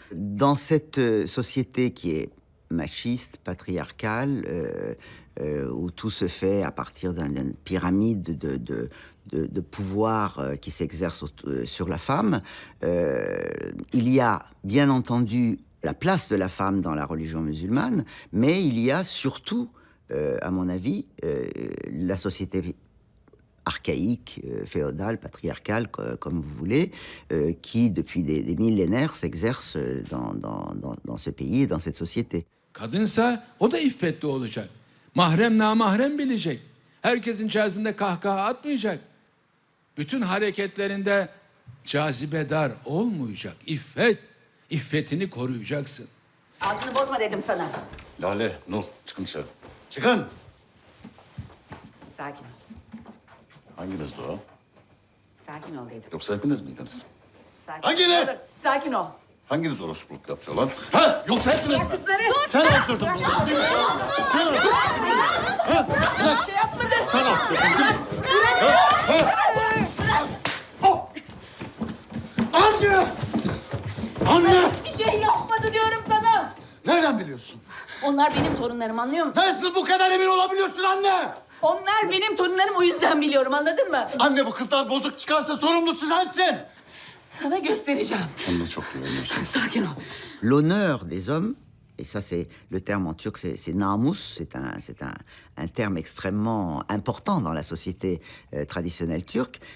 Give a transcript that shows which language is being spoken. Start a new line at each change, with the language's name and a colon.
French: Dans cette société qui est machiste, patriarcale, où tout se fait à partir d'une pyramide de pouvoir qui s'exerce sur la femme, il y a bien entendu la place de la femme dans la religion musulmane, mais il y a surtout, à mon avis, la société archaïque, féodale, patriarcale, comme vous voulez, qui, depuis des millénaires, s'exerce dans ce pays et dans cette société.
Turkish: Kadınsa o da iffetli olacak. Mahrem namahrem bilecek. Herkesin içerisinde kahkaha atmayacak. Bütün hareketlerinde cazibedar olmayacak. İffetini koruyacaksın. Ağzını bozma dedim sana. Lale, Nur, çıkın dışarı. Çıkın! Sakin ol. Hanginizdi o? Sakin ol dedim. Yoksa hepiniz miydiniz? Sakin Hanginiz? ol. Sakin ol. Hanginiz orospuluk yapıyor lan? Ha? Yoksa hepiniz mi? Kızları. Sen attırdın bunu, değil mi? Sen attırdın. Ha? Bir şey yapmadı. Sen attırdın, değil mi? Anne! Anne! Hiçbir şey yapmadı diyorum sana. Nereden biliyorsun? Onlar benim torunlarım, anlıyor musun? Nasıl bu kadar emin olabiliyorsun anne? Onlar benim torunlarım, o yüzden biliyorum, anladın mı? Anne bu kızlar bozuk çıkarsa sorumlusu sensin. Sana göstereceğim. Sen de çok iyi oynuyorsun. Sakin ol.
French: L'honneur des hommes, et ça c'est le terme en turc, c'est namus, c'est un terme extrêmement important dans la société traditionnelle turque.